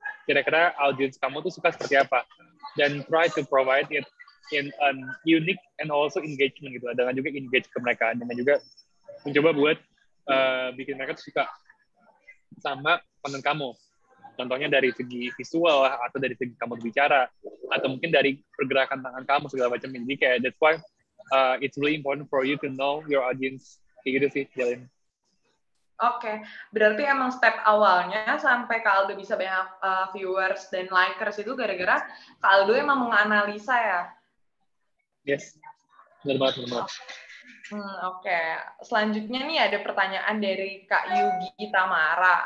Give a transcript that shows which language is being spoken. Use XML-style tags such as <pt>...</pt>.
<id>Kira-kira audience kamu tuh suka seperti apa. Dan</id> <en>try to provide it in an unique and also engagement</en> <id>gitu. Dengan juga engage ke mereka. Dengan juga mencoba buat bikin mereka tuh suka sama konten kamu. Contohnya dari segi visual lah, atau dari segi kamu berbicara, atau mungkin dari pergerakan tangan kamu segala macam. Jadi kayak</id> <en>that's why it's really important for you to know your audience.</en> <id>Kayak gitu sih, Jalin. Oke, berarti emang step awalnya sampai Kak Aldo bisa banyak viewers dan likers itu gara-gara Kak Aldo emang menganalisa ya? Yes, benar banget. Oke. Selanjutnya nih ada pertanyaan dari Kak Yugi Tamara.</id>